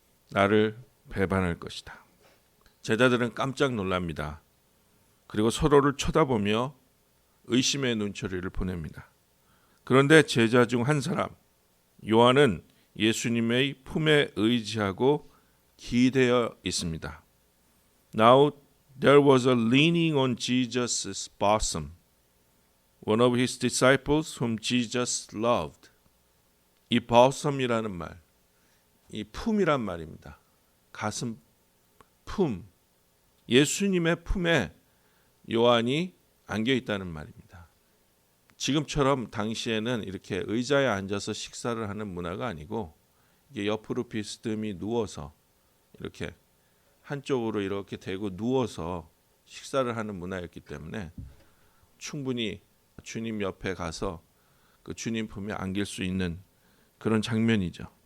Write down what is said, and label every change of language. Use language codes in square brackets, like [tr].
[ko] 나를 배반할 것이다. 제자들은 깜짝 놀랍니다. 그리고 서로를 쳐다보며 의심의 눈초리를 보냅니다. 그런데 제자 중 한 사람, 요한은 예수님의 품에 의지하고 기대어 있습니다. [en] Now there was a leaning on Jesus' bosom, one of his disciples whom Jesus loved. [ko] 이 bosom이라는 말, 이 품이란 말입니다. 가슴, 품, 예수님의 품에 요한이 안겨 있다는 말입니다. 지금처럼 당시에는 이렇게 의자에 앉아서 식사를 하는 문화가 아니고 이게 옆으로 비스듬히 누워서 이렇게 한쪽으로 이렇게 대고 누워서 식사를 하는 문화였기 때문에 충분히 주님 옆에 가서 그 주님 품에 안길 수 있는 그런 장면이죠.